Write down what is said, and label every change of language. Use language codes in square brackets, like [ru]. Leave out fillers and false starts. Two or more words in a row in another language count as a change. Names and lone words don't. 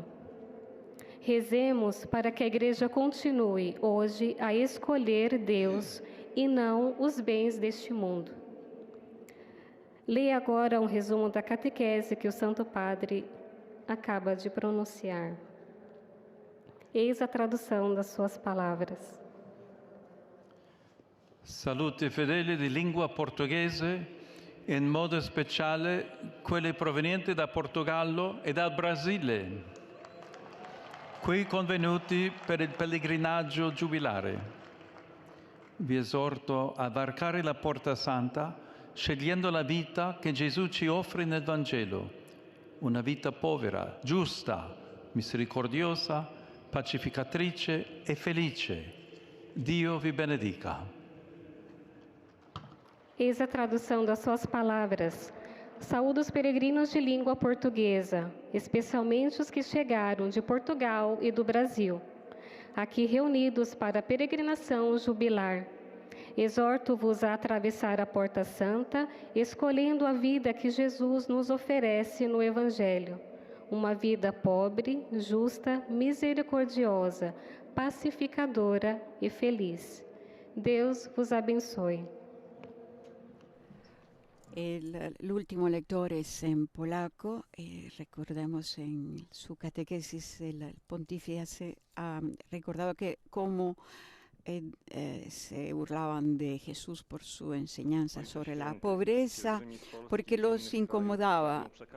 [pt] Rezemos para que a Igreja continue hoje a escolher Deus e não os bens deste mundo. Leia agora um resumo da catequese que o Santo Padre acaba de pronunciar. Eis a tradução das suas palavras. [it] Salute fedeli di lingua portoghese, in modo speciale quelli provenienti da Portogallo e dal Brasile, qui convenuti per il pellegrinaggio giubilare. Vi esorto a varcare la Porta Santa scegliendo la vita che Gesù ci offre nel Vangelo, una vita povera, giusta, misericordiosa, pacificatrice e felice. Dio vi benedica. [pt] Eis a tradução das suas palavras. Saúdo os peregrinos de língua portuguesa, especialmente os que chegaram de Portugal e do Brasil, aqui reunidos para a peregrinação jubilar. Exorto-vos a atravessar a Porta Santa, escolhendo a vida que Jesus nos oferece no Evangelho. Uma vida pobre, justa, misericordiosa, pacificadora e feliz. Deus vos abençoe. [es] El último lector es en polaco. Recordemos en su catequesis el pontífice ha recordado que cómo se burlaban de Jesús por su enseñanza sobre la pobreza, porque los incomodaba.